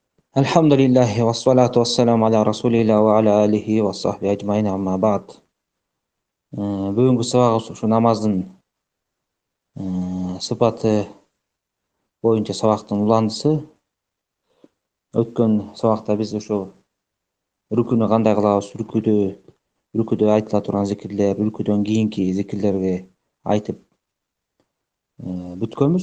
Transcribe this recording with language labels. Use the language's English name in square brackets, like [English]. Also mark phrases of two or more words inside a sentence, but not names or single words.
[Arabic] الحمد لله والصلاة والسلام على رسول الله وعلى آله وصحبه أجمعين أما بعد. [Kyrgyz] Бүгүнкү сабагыбыз ушу намаздын сыпаты боюнча сабактын уландысы. Өткөн сабакта биз ушу рүкүнү кандай кылабыз, рүкүдө айтыла турган зикирлер, рүкүдөн кийинки зикирлерди айтып бүткөнбүз.